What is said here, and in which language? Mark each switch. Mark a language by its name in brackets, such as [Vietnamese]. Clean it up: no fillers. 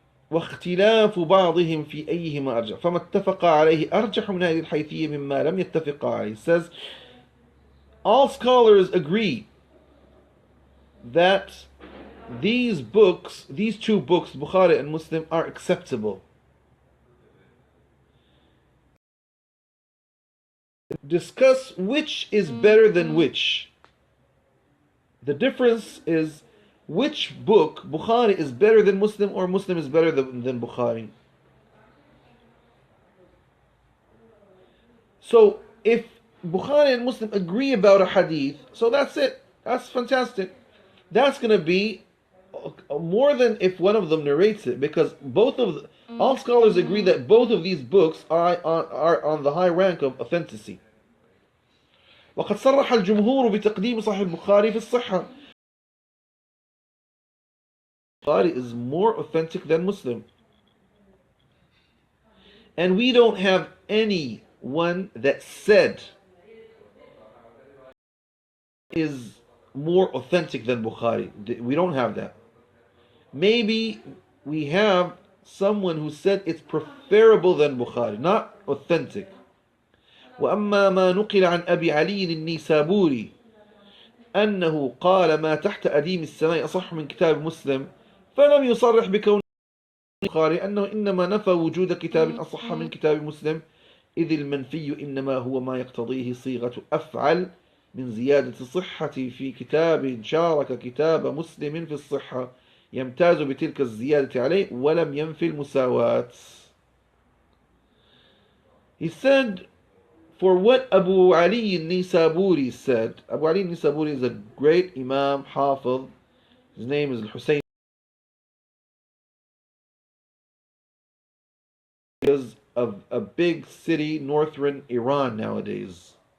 [Arabic] واختلاف بعضهم في أيهما أرجح فما اتفق عليه أرجح من هذه الحيثية مما لم يتفق عليه. [English] It says all scholars agree that these two books, Bukhari and Muslim, are acceptable. Discuss which is better than which. The difference is which book, Bukhari, is better than Muslim or Muslim is better than Bukhari. So if Bukhari and Muslim agree about a hadith, so that's it. That's fantastic. That's going to be more than if one of them narrates it, because all scholars agree that both of these books are on the high rank of authenticity. [Arabic] وقد صرح الجمهور بتقديم صحيح البخاري في الصحة. [English] Bukhari is more authentic than Muslim. And we don't have anyone that said is more authentic than Bukhari. We don't have that. Maybe we have someone who said it's preferable than Bukhari, not authentic. [Arabic] وأما ما نقل عن أبي علي النيسابوري أنه قال ما تحت أديم السماء أصح من كتاب مسلم فلم يصرح بكون البخاري أنه إنما نفى وجود كتاب أصح من كتاب مسلم إذ المنفي إنما هو ما يقتضيه صيغة أفعل من زيادة الصحة في كتاب شارك كتاب مسلم في الصحة يمتاز بتلك الزيادة عليه ولم ينفي المساواة. [English] He said, for what Abu Ali al-Nisaburi said, Abu Ali al-Nisaburi is a great Imam, Hafiz, his name is Al-Husayn, is of a big city, northern Iran nowadays.